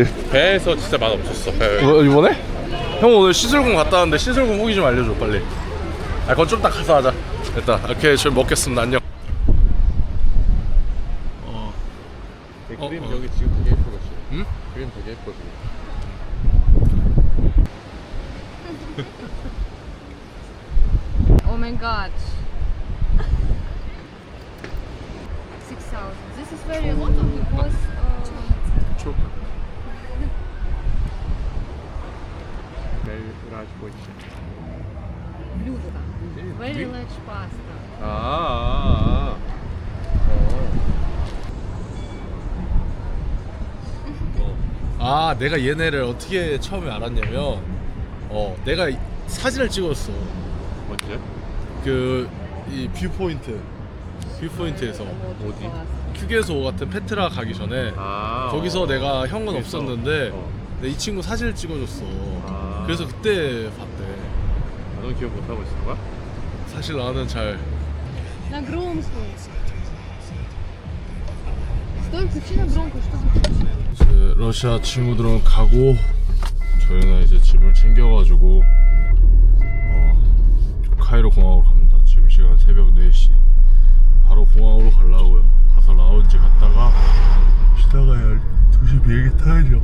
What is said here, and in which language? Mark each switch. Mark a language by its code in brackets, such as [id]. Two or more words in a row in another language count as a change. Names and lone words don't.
[ko] 배에서 진짜 맛 없었어. 배. 이번에? 형 오늘 시술공 갔다 왔는데 시술공 후기 좀 알려줘 빨리. 아 그건 좀 딱 가서 하자. 일단 오케이 저희 먹겠습니다. 안녕. 그림 여기 지금 되게 예쁘고 있어. 응? 그림 되게 예뻐 지금. [en] Oh my god. 6,000. This is very lot because блюдо. Very large pasta. [ko] 아 내가 얘네를 어떻게 처음에 알았냐면 내가 사진을 찍었어. 언제? 이 뷰포인트에서 어디? 휴게소 같은 페트라 가기 전에 거기서 내가 형은 없었는데 이 친구 사진을 찍어줬어. 그래서 그때 봤대. 넌 기억 못 하고 있는 거야? 사실 나는 잘 [ru] На громкую. Стой, включи на громкую, чтобы... [ko] 이제 러시아 친구들은 가고 저희는 이제 짐을 챙겨가지고 카이로 공항으로 갑니다. 지금 시간 새벽 4시. 바로 공항으로 가려고요. 가서 라운지 갔다가 쉬다가 2시 비행기 타야죠.